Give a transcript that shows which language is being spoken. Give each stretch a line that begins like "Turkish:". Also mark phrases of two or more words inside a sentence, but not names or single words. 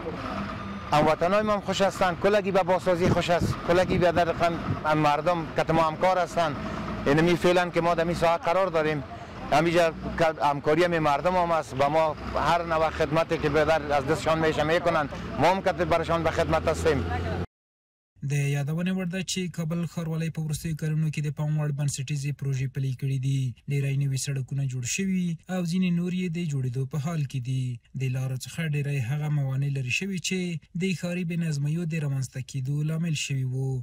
Persian: هموطنای ما خوش هستند، کلگی به بازسازی خوش است، کلگی به در مردم که ما همکار هستند. اینمی فعلا که ما در این ساحه قرار داریم، همینجا همکاری مردم هم است و ما هر نوع خدمتی که از دستشان میشه میکنن ما هم که برشان به خدمت هستیم.
Pashto: د یادونې وړ ده چې کابل ښاروالۍ په وروستیو کلونو کې د پام وړ بنسټیزې پروژې پلي کړي دي. ډېری نوي سړکونه جوړ شوي او ځینې نور یې د جوړېدو په حال کې دي. د لارو څخه ډېری هغه موانع لرې شوي چې د ښاري بې نظمیو د رامنځته کېدو لامل شوي وو.